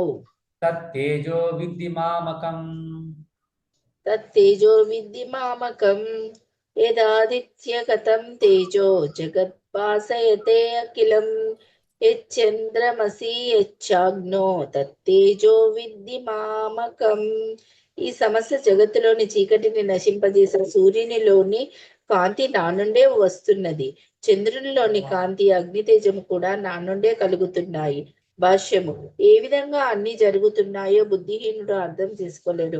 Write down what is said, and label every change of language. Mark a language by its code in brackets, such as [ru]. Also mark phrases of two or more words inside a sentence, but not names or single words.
[sa] Tat tejo viddimamakam. तत्तेजो विद्धि मामकम् यदादित्यगतं तेजो जगद्भासयते अखिलं यच्चन्द्रमसि यच्चाग्नो తత్తేజో విద్ధి మామకం. [te] ఈ సమస్త జగత్తులోని చీకటిని నశింపజేసిన సూర్యునిలోని కాంతి నా నుండే వస్తున్నది. చంద్రునిలోని కాంతి అగ్నితేజము కూడా నా నుండే కలుగుతున్నాయి. భాష్యము. ఏ విధంగా అన్ని జరుగుతున్నాయో బుద్ధిహీనుడు అర్థం చేసుకోలేడు.